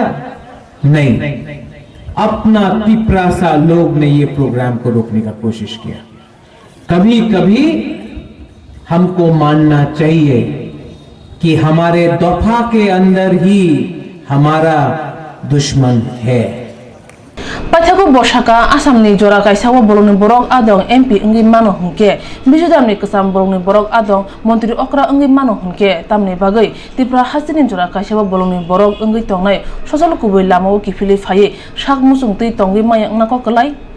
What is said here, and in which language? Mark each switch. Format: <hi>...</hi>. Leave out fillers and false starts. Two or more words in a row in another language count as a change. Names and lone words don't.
<hi>नहीं, अपना तिप्रासा लोग ने ये प्रोग्राम को रोकने का कोशिश किया। कभी कभी हमको मानना चाहिए कि हमारे दफा के अंदर ही हमारा दुश्मन है।</hi> <trp>पाथाको बसाका आसामनि जरा गायसाव बरंनि बरक आदं एमपी अंगि मानो हुनके मिजोरामनि कसाम बरंनि बरक आदं मंत्री अक्रा अंगि मानो हुनके तामनि बागै त्रिपुरा हासिनि जरा गायसाव बरंनि बरक अंगि तंनाय ससल कुबै लामाव किफिलि फायै साक मुसुं तै तंगि मायंना को कलाय</trp>